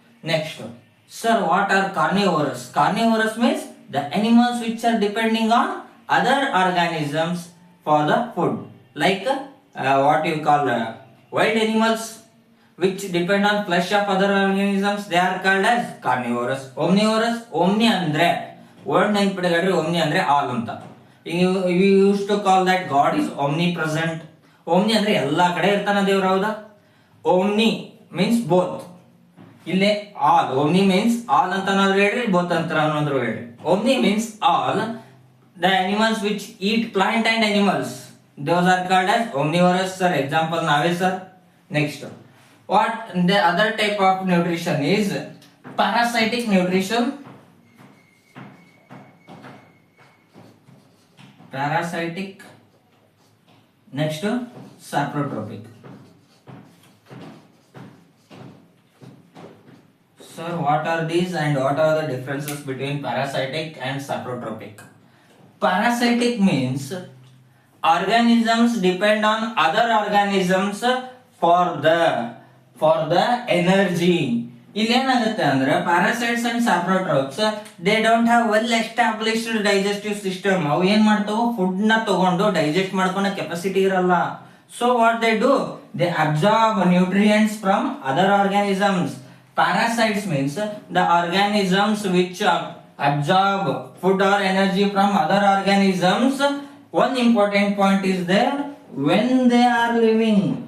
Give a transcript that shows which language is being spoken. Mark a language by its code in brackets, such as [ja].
[en] Next, sir, what are carnivorous? Carnivorous means the animals which are depending on other organisms for the food, like what you call wild animals which depend on flesh of other organisms, they are called as carnivorous. [kn] Omnivorous, omni andre word ನೆನ್ಪಿಟ್ಕೊಳ್ರಿ, omni ಅಂದ್ರೆ all ಅಂತ. [en] we used to call that God is omnipresent. [kn] omni ಅಂದ್ರೆ ಎಲ್ಲಾ ಕಡೆ ಇರ್ತಾನ ದೇವ್ರು, ಹೌದಾ? [en] omni means both. [kn] ಇಲ್ಲಿ all, omni means all ಅಂತ ನಾವು ಹೇಳ್ರಿ, both ಅಂತ ಅನ್ನೋದ್ರು ಹೇಳ್ರಿ. [en] Omni means all. The animals which eat plant and animals, those are called as omnivorous. Sir, example nave sir. Next, what the other type of nutrition is parasitic nutrition. Parasitic. Next, saprotropic. Sir, what are these and what are the differences between parasitic and saprotropic? Parasitic means organisms depend on other organisms for the energy. [kn] ಇಲ್ಲಿ ಏನಾಗುತ್ತೆ ಅಂದ್ರೆ [en] Parasites and saprotrophs they don't have well established digestive system. [kn] ಅವು ಏನ್ ಮಾಡ್ತಾವು, food ನ ತಗೊಂಡು digest ಮಾಡ್ಕೊಳೋ capacity ಇರಲ್ಲ. [en] So what they do, they absorb nutrients from other organisms. Parasites means the organisms which absorb food or energy from other organisms. One important point is there, when they are living.